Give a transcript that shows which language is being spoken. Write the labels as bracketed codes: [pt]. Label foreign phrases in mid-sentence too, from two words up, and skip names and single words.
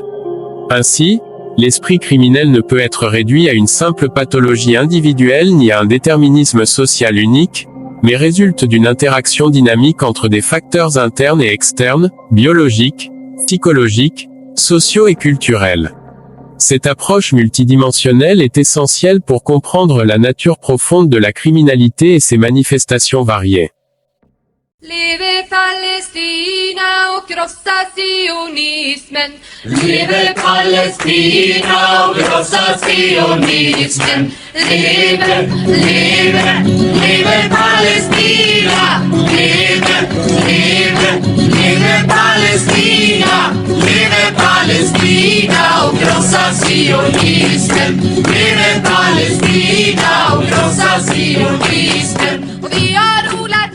[fr] Ainsi, l'esprit criminel ne peut être réduit à une simple pathologie individuelle ni à un déterminisme social unique, mais résulte d'une interaction dynamique entre des facteurs internes et externes, biologiques, psychologiques, sociaux et culturels. Cette approche multidimensionnelle est essentielle pour comprendre la nature profonde de la criminalité et ses manifestations variées. [sv] Libertad. krossa sionismen. Leve Palestina och krossa sionismen. Leve, leve, leve Palestina. Leve, leve, leve Palestina. Leve Palestina och krossa sionismen. Leve Palestina och krossa sionismen. Och vi har